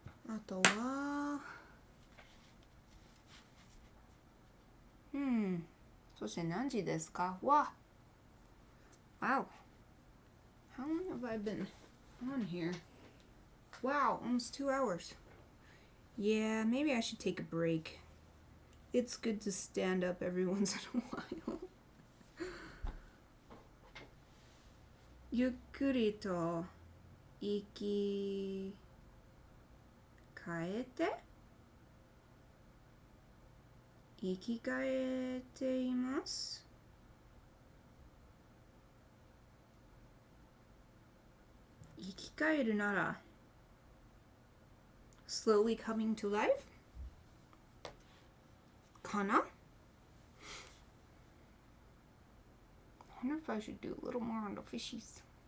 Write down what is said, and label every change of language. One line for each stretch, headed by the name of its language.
Japanese: あとはそして何時ですか?
English: Wow. How long have I been on here? Wow, almost 2 hours. Yeah, maybe I should take a break. It's good to stand up every once in a while.
Japanese: ゆっくりと生き返って生き返っています。生き返るなら
English: slowly coming to life?
Japanese: かな?
English: I wonder if I should do a little more on the fishies.